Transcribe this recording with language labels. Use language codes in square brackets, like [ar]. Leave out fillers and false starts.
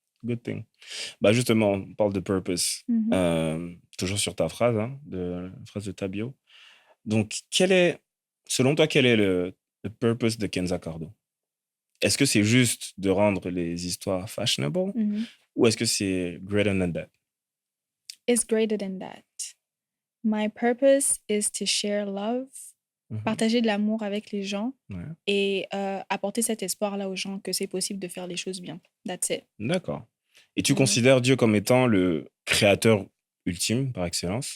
[en] good thing. [fr] Bah, justement, on parle de purpose. Mhm. Toujours sur ta phrase, hein, la phrase de ta bio. Donc, selon toi, quel est le purpose de Kenza Cardo? Est-ce que c'est juste de rendre les histoires fashionable Mhm. ou est-ce que c'est [en] greater than that? It's greater than that. My purpose is to share love, Mhm. [fr] partager de l'amour avec les gens Ouais. et apporter cet espoir-là aux gens que c'est possible de faire les choses bien. [en] That's it. [fr] D'accord. Et tu Mhm. considères Dieu comme étant le créateur ultime par excellence?